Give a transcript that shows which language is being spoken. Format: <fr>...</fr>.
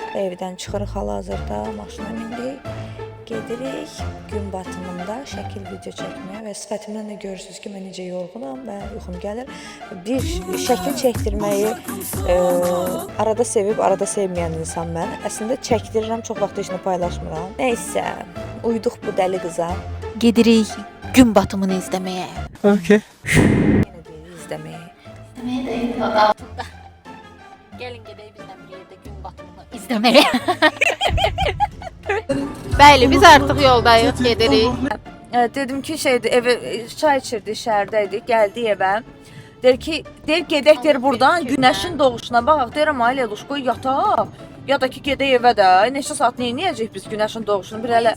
<az>Evdən çıxırıq hal-hazırda, maşına mindik. Gedirik gün batımında şəkil video çəkməyə və sifətimdən də görürsüz ki, mən necə yorğunam və yuxum gəlir. Bir şəkil çəkdirməyi arada sevib, arada sevməyən insan mən. Əslində çəkdirirəm, çox vaxt heç nə paylaşmıram. Nəysə, uyduq bu dəli qıza.</az> <tr>Gidirik gün batımını izlemeye.</tr> <en>Okay.</en> <az>Yenə deyir izləməyə.</az> <tr>İzlemeye değil altında. Gelin gidelim bizden bir yerde gün batımını izlemeye.</tr> <az>Bəli, biz artıq yoldayıq, gedirik. Dedim ki, evə çay içirdik, şəhərdəydik, gəldik evə. Deyir gedək deyir buradan günəşin doğuşuna baxaq. Deyirəm ay Leluş, qoy yataq. Ya da ki gedək evə də. Neçə saat nə edəcəyik biz günəşin doğuşunu? Bir elə</az>